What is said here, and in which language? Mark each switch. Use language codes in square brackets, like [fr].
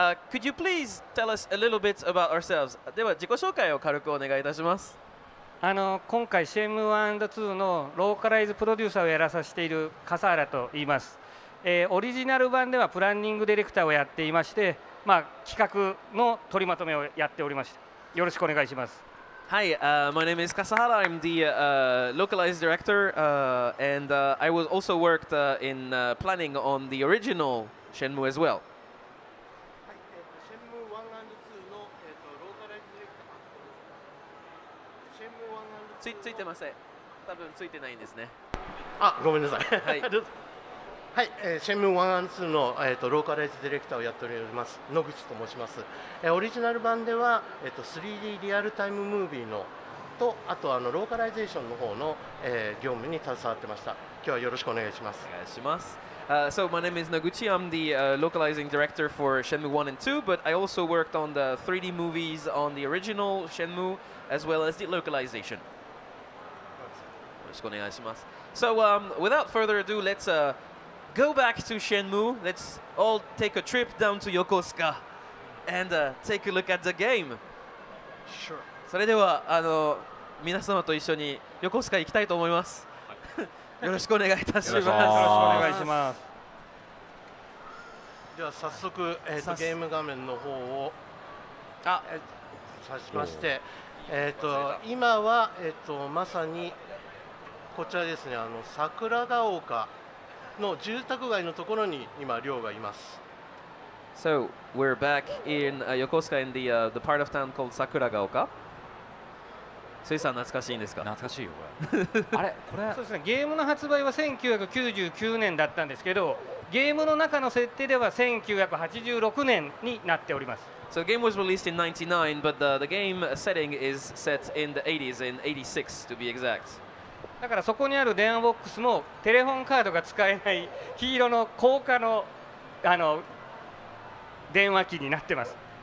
[en] Could you please tell us a little bit about ourselves? [ja] では自己紹介を軽くお願いいたします。今回シェンムー &2 のローカライズプロデューサーをやらさせている笠原と言います。オリジナル版ではプランニングディレクターをやっていまして、企画の取りまとめをやっておりました。よろしくお願いします。 [en] Hi, my name is Kasahara. I'm the localized director, and I was also worked in planning on the original Shenmue as well. [ja] シェンムー1 and 2の、ローカライズディレクター。シェンムー1 and 2 ついてません。多分ついてないんですね。あ、ごめんなさい。はい。はい、シェンムー1 and 2の、ローカライズディレクターをやっております野口と申します。オリジナル版では、3D リアルタイムムービーのとあとローカライゼーションの方の、業務に携わってました。今日はよろしくお願いします。お願いします。 [en] So my name is Noguchi. I'm the localizing director for Shenmue 1 and 2, but I also worked on the 3D movies on the original Shenmue as well as the localization. [ja] よろしくお願いします。 [en] So without further ado, let's go back to Shenmue. Let's all take a trip down to Yokosuka and take a look at the game. Sure. [ja] それでは皆様と一緒に横須賀行きたいと思います。よろしくお願いいたします。よろしくお願いします。では早速、ゲーム画面の方を指しまして、今は、まさにこちらですね、桜ヶ丘の住宅街のところに今寮がいます。 [en] So we're back in Yokosuka in the part of town called Sakuragaoka. [ja] スイさん懐かしいんですか？懐かしいよこれ。あれこれ。そうですね。ゲームの発売は1999年だったんですけど、ゲームの中の設定では1986年になっております。 [en] So the game was released in 99, but the game setting is set in the 80s, in 86 to be exact. [ja] だからそこにある電話ボックスもテレホンカードが使えない黄色の高価の電話機になってます。